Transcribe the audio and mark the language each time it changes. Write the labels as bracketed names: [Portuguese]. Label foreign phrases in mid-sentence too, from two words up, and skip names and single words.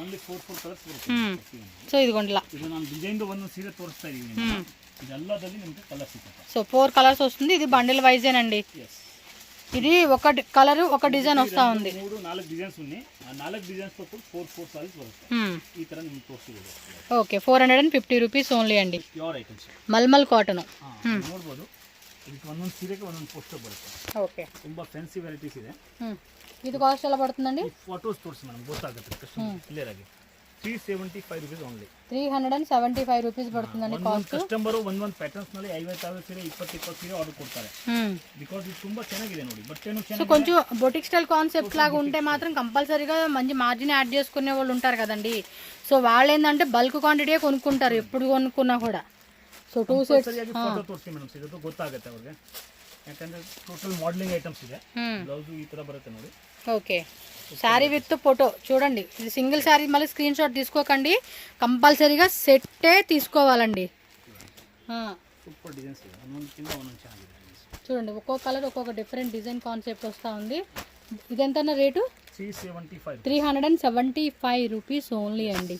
[Telugu] సో ఇదిగోండి ఇలా. సో 4 కలర్స్ వస్తుంది. ఇది బండిల్ వైజేనండి. ఇది ఒక కలర్ ఒక డిజైన్ వస్తా ఉంది. 4 డిజైన్స్ ఉన్నాయి. ఆ 4 డిజైన్స్ తో 4 సారీస్ వస్తాయి. [Kannada] ఈ ತರ ನಿಮಗೆ ತೋರಿಸ್ತೀವಿ. [English] okay, 450 rupees only అండి. pure items, [Telugu] మల్మల్ కాటన్. [Kannada] ನೋಡಬಹುದು, ಇದಕ್ಕೆ ಒಂದೊಂದು ಸೀರೆಗೆ ಒಂದೊಂದು ಪೋಸ್ಟರ್ ಬರುತ್ತೆ. ಓಕೆ, ತುಂಬಾ [English] fancy varieties [Kannada] ಇದೆ. [Telugu] ఇది కాస్ట్ ఎలా పడుతుందండి? [Kannada] ಫೋಟೋಸ್ ತೋರಿಸಿ ಮೇಡಂ, ಗೊತ್ತಾಗುತ್ತೆ [English] customer clear [Kannada] ಆಗಿ. [English] 375 rupees only. 375 rupees [Telugu] పడుతుందండి కాస్ట్. [Kannada] కస్టమర్ ಒಂದು ಪ್ಯಾಟರ್ನ್ಸ್ ನಲ್ಲಿ 50 ಸೀರೆ 20 ಸೀರೆ ಆರ್ಡರ್ ಕೊಡ್ತಾರೆ. ಬಿಕಾಸ್ ಇದು ತುಂಬಾ ಚೆನ್ನಾಗಿದೆ ನೋಡಿ, ಬಟ್ಟೆನೂ ಚೆನ್ನಾಗಿದೆ. [Telugu] సో కొంచెం [English] boutique style concept [Telugu] లాగా ఉంటే మాత్రం కంపల్సరీగా మంచి [English] margin add [Telugu] చేసుకునే వాళ్ళు ఉంటారు కదండి. సో వాళ్ళు ఏంటంటే [English] bulk quantity [Telugu] కొనుక్కుంటారు ఎప్పుడు కొనుక్కున్నా కూడా. [English] so 2 sets [Kannada] ಫೋಟೋ ತೋರಿಸಿ ಮೇಡಂ, ಇದು ಗೊತ್ತಾಗುತ್ತೆ ಅವ್ರಿಗೆ. ಯಾಕಂದ್ರೆ [English] total modelling items [Kannada] ಇದೆ. ಬ್ಲೌಸ್ ಈ ತರ ಬರುತ್ತೆ ನೋಡಿ. [English] okay, saree with photo [Telugu] చూడండి. ఇది [English] single saree, [Telugu] మళ్ళీ [English] screen shot [Telugu] తీసుకోకండి, కంపల్సరీగా సెట్టే తీసుకోవాలండి. [English] super designs [Telugu] చూడండి, ఒక్కొక్క కలర్ ఒక్కొక్క [English] different design concept [Telugu] వస్తూ ఉంది. ఇదెంతన్న రేటు? [English] 375 rupees only [Telugu] అండి.